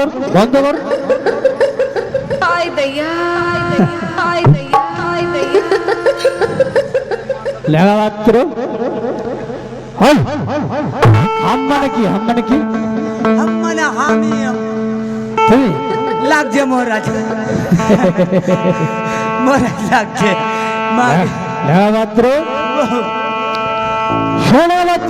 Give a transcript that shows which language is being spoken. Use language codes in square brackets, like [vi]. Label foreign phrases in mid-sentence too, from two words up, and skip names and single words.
[bn] বন্ধ কর। [hi] हाय दैया हाय दैया हाय दैया [bn] লেখা মাত্র হল। হাম মানে কি? হাম মানে কি? মানে আমি তুমি লাগছে মহারাজ, মহারাজ লাগছে। লেখা মাত্র শোনা মাত্র